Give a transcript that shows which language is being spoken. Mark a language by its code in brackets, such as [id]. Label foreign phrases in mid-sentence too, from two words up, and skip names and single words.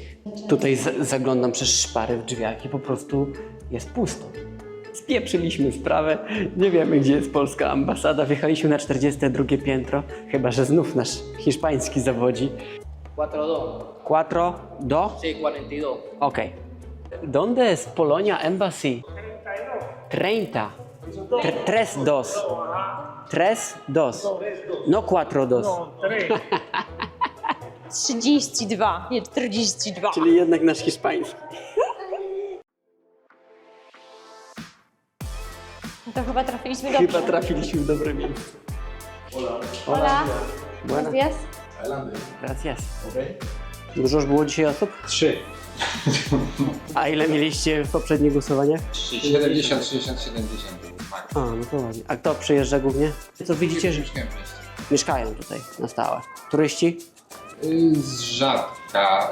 [pl] Tutaj zaglądam przez szpary w drzwiach i po prostu jest pusto. Spieprzyliśmy sprawę, nie wiemy, gdzie jest polska ambasada, wjechaliśmy na 42 piętro, chyba że znów nasz hiszpański zawodzi. 4-2. 4 do? [es] Sí, 42. [pl] Okej. [es] ¿Dónde es Polonia Embassy? 30. 3-2. 3-2. No 4-2. 32, [pl] nie 42. Czyli jednak nasz hiszpański. To chyba trafiliśmy dobrze. Chyba trafiliśmy w dobre miejsce. [es] Hola. Buenas. Buenos Gracias. [pl] Dużo już było dzisiaj osób? 3. A ile mieliście w poprzednich głosowaniach? 70, 60, 70 był max. A, no to ładnie. A kto przyjeżdża głównie? Co widzicie, że mieszkają tutaj na stałe? Turyści? Z rzadka.